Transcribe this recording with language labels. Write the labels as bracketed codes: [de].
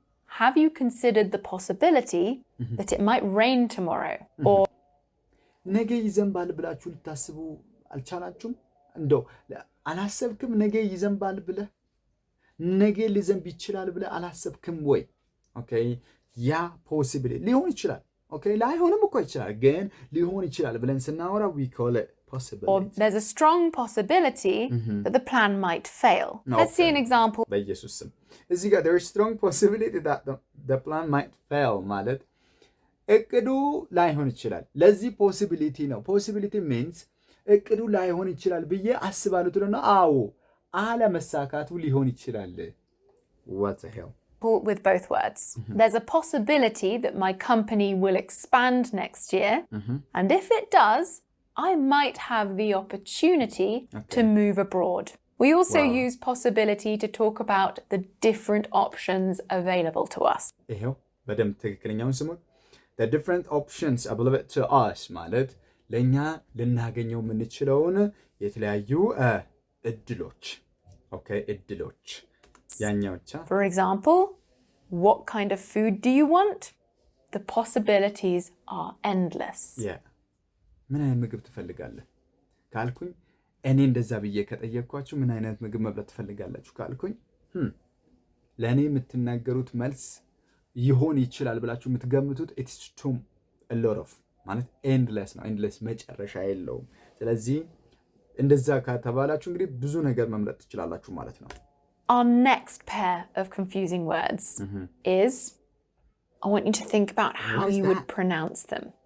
[en] Have you considered the possibility that it might rain tomorrow or [am] ነገ ይዘንባል ብላችሁ ልታስቡ አልቻላችሁም? እንደው አላሰብክም? ነገ ይዘንባል ብለህ ነገ ሊዘንብ ይችላል ብለህ አላሰብክም ወይ? ኦኬ ያ possibly ሊሆን ይችላል። Okay, ላይሆንም እኮ ይችላል ግን ሊሆን ይችላል ብለን ስናወራ [en] we call it possibility. Or there's a strong possibility that the plan might fail. Okay. Let's see an example. [am] በኢየሱስ ስም እዚህ ጋር [en] there is strong possibility that the plan might fail [am] ማለት እቅዱ ላይሆን ይችላል። ለዚህ possibility ነው። possibility means እቅዱ ላይሆን ይችላል ብዬ አስባለሁ ትለና አዎ አለመሳካቱ ሊሆን ይችላል። [en] What the hell? With both words. There's a possibility that my company will expand next year. And if it does, I might have the opportunity to move abroad. We also use possibility to talk about the different options available to us. [am] ይሄው በደንብ ትክክለኛውን ስሙት። [en] The different options available to us [am] ማለት ለኛ ልናገኘው የምንችለውን የተለያዩ እድሎች Okay, እድሎች [en] For example, what kind of food do you want? The possibilities are endless. Yeah. [am] ምን አይነት ምግብ ትፈልጋለህ ካልኩኝ እኔ እንደዛ ብዬ ከጠየቅኳችሁ ምን አይነት ምግብ መብላት ትፈልጋላችሁ ካልኩኝ ለኔ የምትናገሩት መልስ ይሆን ይችላል ብላችሁ የምትገምቱት [en] it's too a lot of [am] ማለት endless ነው endless መጨረሻ የለውም ስለዚህ እንደዛ ከተባላችሁ እንግዲህ ብዙ ነገር መምረጥ ትችላላችሁ ማለት ነው። [en] Our next pair of confusing words is, I want you to think about how you would pronounce them.